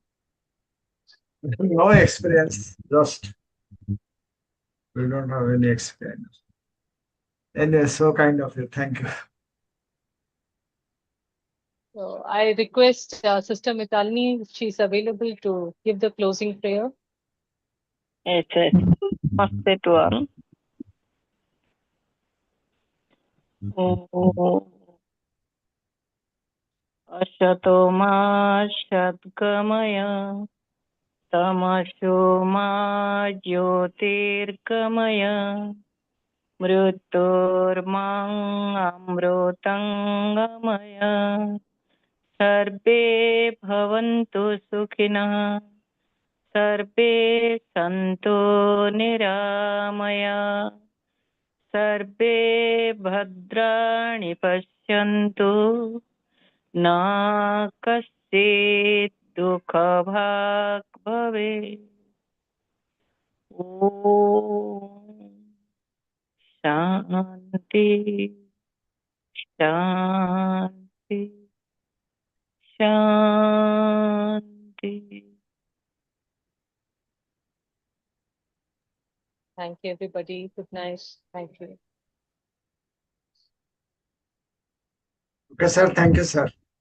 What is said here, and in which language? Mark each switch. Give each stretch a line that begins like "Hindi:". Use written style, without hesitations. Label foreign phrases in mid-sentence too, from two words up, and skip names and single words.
English: No experience, just we don't have any experience. Anyway, so kind of you. Thank you. So I request Sister Mitalini, if she's available, to give the closing prayer. Yes, yes. Namaste to all.
Sanskrit: असतो मा सद्गमय तमसो मा ज्योतिर्गमय मृत्योर्मा अमृतं गमय सर्वे भवन्तु सुखिनः सर्वे सन्तु निरामयाः सर्वे भद्राणि पश्यन्तु न कश्चित् दुःखभाग् भवेत्। ॐ शान्ति शान्ति शान्ति।
English: Thank you, everybody. Good night. Thank you. Okay, sir. Thank you, sir.